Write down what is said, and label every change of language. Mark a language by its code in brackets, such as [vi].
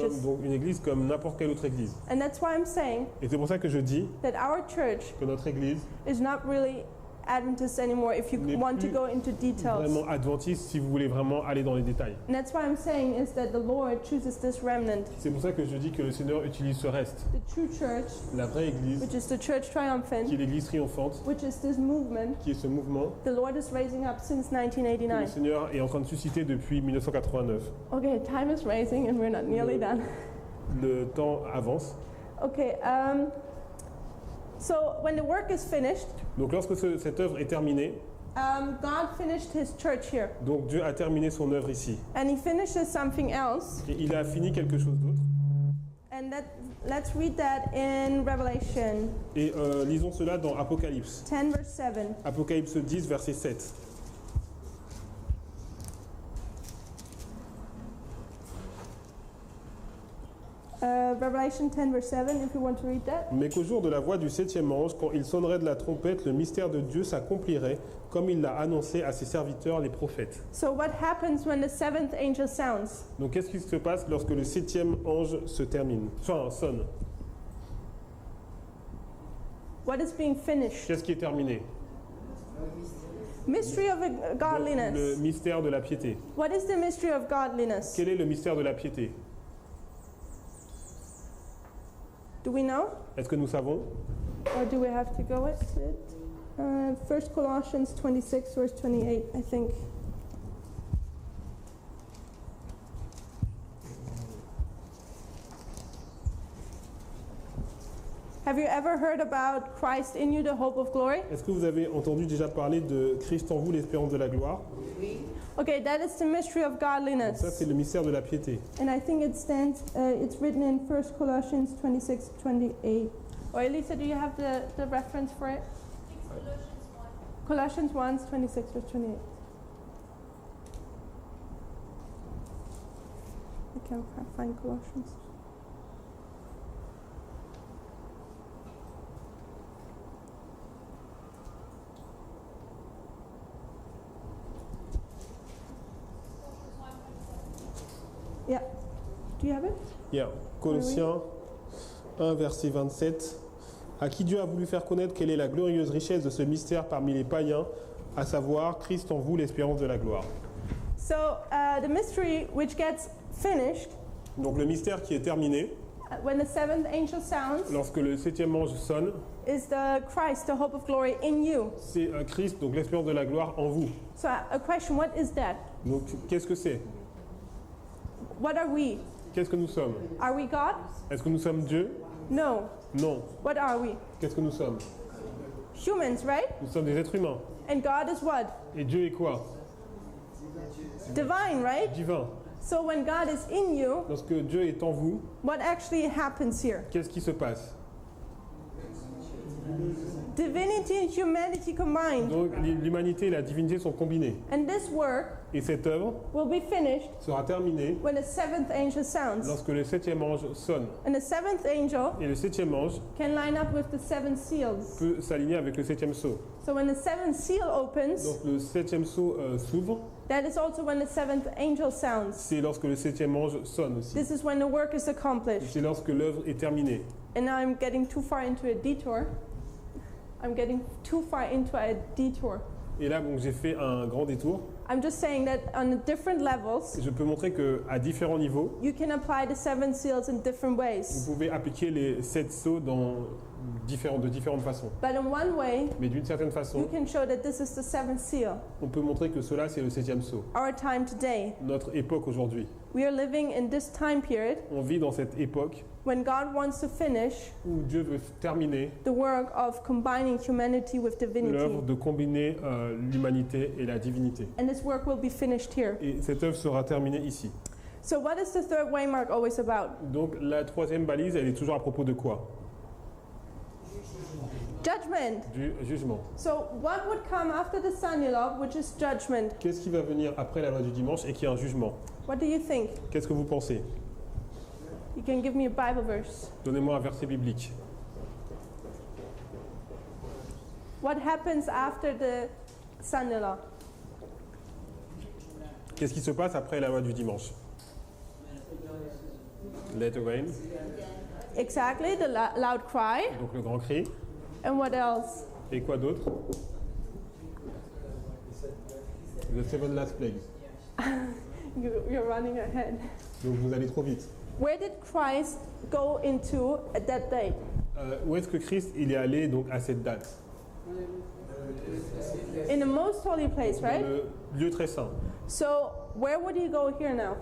[fr] sommes donc une Église comme n'importe quelle autre Église. [en] And that's why I'm saying [fr] Et c'est pour ça que je dis [en] that our church [fr] que notre Église [en] is not really Adventist anymore if you [fr] N'est [en] want to [fr] plus [en] go into details. [fr] vraiment adventiste si vous voulez vraiment aller dans les détails. [en] And that's why I'm saying is that the Lord chooses this remnant, [fr] C'est pour ça que je dis que le Seigneur utilise ce reste. [en] the true church, [fr] La vraie Église, [en] which is the church [fr] qui est [en] triumphant, [fr] l'Église triomphante, [en] which is this movement [fr] qui est ce mouvement [en] the Lord is raising up since [fr] que le [en] 1989. [fr] Seigneur est en train de susciter depuis 1989. [en] Okay, time is racing and we're not nearly done. [fr] Le temps avance. [en] Okay, so when the work is finished, [fr] Donc lorsque cette œuvre est terminée, [en] God finished his church here. [fr] donc Dieu a terminé son œuvre ici. [en] And he finishes something else. [fr] Et il a fini quelque chose d'autre. [en] And let's read that in Revelation [fr] Et lisons cela dans Apocalypse. [en] 10, verse 7. [fr] Apocalypse 10, verset 7. [en] Revelation 10, verse 7, if you want to read that. [fr] Mais qu'au jour de la voix du septième ange, quand il sonnerait de la trompette, le mystère de Dieu s'accomplirait, comme il l'a annoncé à ses serviteurs les prophètes. [en] So, what happens when the seventh angel sounds? [fr] Donc qu'est-ce qui se passe lorsque le septième ange se termine, enfin sonne? [en] What is being finished? [fr] Qu'est-ce qui est terminé? [en] Mystery of [fr] Le [en] godliness. [fr] mystère de la piété. [en] What is the mystery of godliness? [fr] Quel est le mystère de la piété? [en] Do we know? [fr] Est-ce que nous savons? [en] Or do we have to go with it? 1 Colossians 26, verse 28, I think. Have you ever heard about Christ in you, the hope of glory? [fr] Est-ce que vous avez entendu déjà parler de Christ en vous, l'espérance de la gloire? [en] Okay, that is the mystery of [fr] Donc ça, [en] godliness. [fr] c'est le mystère de la piété. [en] And I think it stands, it's written in 1 Colossians 26, 28. Or Elisa, do you have the reference for it? Colossians 1, 26, verse 28. I can't find Colossians. Yeah. Do you have it? [fr] Yeah. Colossiens 1, verset 27. À qui Dieu a voulu faire connaître quelle est la glorieuse richesse de ce mystère parmi les païens, à savoir Christ en vous, l'espérance de la gloire. [en] So, the mystery which gets finished [fr] Donc le mystère qui est terminé, [en] when the seventh angel sounds [fr] lorsque le septième ange sonne, [en] is the Christ, the hope of glory in you. [fr] c'est Christ, donc l'espérance de la gloire en vous. [en] So, a question, what is that? [fr] Donc qu'est-ce que c'est? [en] What are we? [fr] Qu'est-ce que nous sommes? [en] Are we God? [fr] Est-ce que nous sommes Dieu? [en] No. [fr] Non. [en] What are we? [fr] Qu'est-ce que nous sommes? [en] Humans, right? [fr] Nous sommes des êtres humains. [en] And God is what? [fr] Et Dieu est quoi? [en] Divine, right? [fr] Divin. [en] So when God is in you, [fr] Lorsque Dieu est en vous, [en] what actually happens here? [fr] qu'est-ce qui se passe? [en] Divinity and humanity combined. [fr] Donc l'humanité et la divinité sont combinées. [en] And this work [fr] Et cette œuvre [en] will be finished [fr] sera terminée [en] when the seventh angel sounds. [fr] lorsque le septième ange sonne. [en] And the seventh angel [fr] Et le septième ange [en] can line up with the seven seals. [fr] peut s'aligner avec le septième sceau. [en] So when the seventh seal opens, [fr] Donc le septième sceau s'ouvre, [en] that is also when the seventh angel sounds. [fr] c'est lorsque le septième ange sonne aussi. [en] This is when the work is accomplished. [fr] C'est lorsque l'œuvre est terminée. [en] And now I'm getting too far into a detour. I'm getting too far into a detour. [fr] Et là, donc, j'ai fait un grand détour. [en] I'm just saying that on the different levels, [fr] Je peux montrer qu'à différents niveaux, [en] you can apply the 7 seals in different [fr] vous [en] ways. [fr] pouvez appliquer les 7 sceaux de différentes façons. [en] But in one way, [fr] Mais d'une certaine [en] you [fr] façon, [en] can show that this is the 7th seal, [fr] on peut montrer que cela, c'est le 7e sceau. [en] our time today. [fr] Notre époque aujourd'hui. [en] We are living in this time period [fr] On vit dans cette époque [en] when God wants to finish [fr] où Dieu veut terminer [en] the work of combining humanity with divinity. [fr] l'œuvre de combiner l'humanité et la divinité. [en] And this work will be finished here. [fr] Et cette œuvre sera terminée ici. [en] So what is the third waymark always about? [fr] Donc la troisième balise, elle est toujours à propos de quoi? [en] Judgment. [fr] Du jugement. [en] So what would come after the Sanilov, which is judgment? [fr] Qu'est-ce qui va venir après la loi du dimanche et qui est un jugement? [en] What do you think? [fr] Qu'est-ce que vous pensez? [en] You can give me a Bible verse. [fr] Donnez-moi un verset biblique. [en] What happens after the Sanilov? [fr] Qu'est-ce qui se passe après la loi du dimanche? [en] Let it rain, Exactly, the loud cry. [fr] donc le grand cri. [en] And what else? [fr] Et quoi d'autre? [en] The seven last plagues. You're running ahead. [fr] Donc vous allez trop vite. [en] Where did Christ go into at that day? [fr] Où est-ce que Christ il est allé donc à cette date? [en] In the most holy place, [fr] Dans [en] right? [fr] le lieu très saint. [en] So where would he go here now?